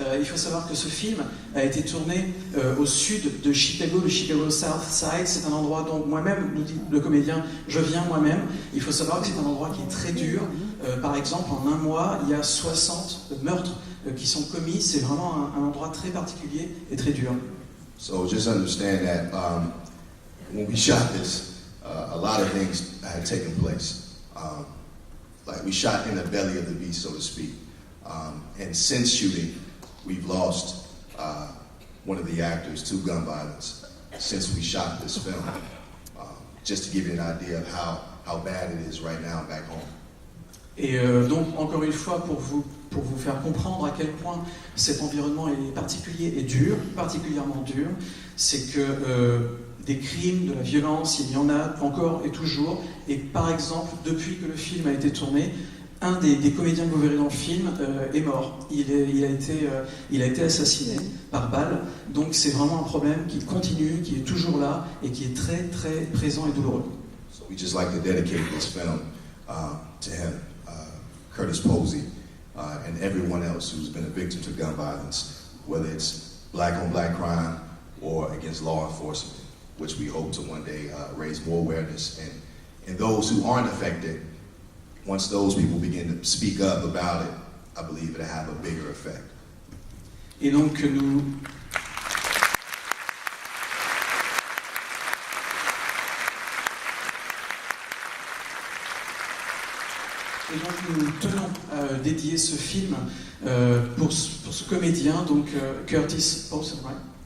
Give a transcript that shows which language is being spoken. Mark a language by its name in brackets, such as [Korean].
[French] Il faut savoir que ce film a été tourné au sud de Chicago, le Chicago South Side. C'est un endroit dont moi-même, nous dit le comédien, je viens moi-même. Il faut savoir que c'est un endroit qui est très dur. Par exemple, en un mois, il y a 60 meurtres qui sont commis. C'est vraiment un endroit très particulier et très dur. [English] So just understand that when we shot this, a lot of things had taken place. Like we shot in the belly of the beast, so to speak. And since shooting, we've lost one of the actors to gun violence since we shot this film. Just to give you an idea of how bad it is right now back home. [French] Et donc, encore une fois, pour vous faire comprendre à quel point cet environnement est particulier et dur, particulièrement dur, c'est que des crimes, de la violence, il y en a encore et toujours. Et par exemple, depuis que le film a été tourné, un des comédiens que vous verrez dans le film est mort. Il a été assassiné par balle. Donc c'est vraiment un problème qui continue, qui est toujours là et qui est très très présent et douloureux. [English] So we just like to dedicate this film to him, Curtis Posey, and everyone else who's been a victim to gun violence, whether it's black on black crime or against law enforcement, which we hope to one day raise more awareness. And those who aren't affected, once those people begin to speak up about it, I believe it'll have a bigger effect. [French] Et donc nous tenons à dédier ce film pour ce comédien, donc Curtis Posey, right?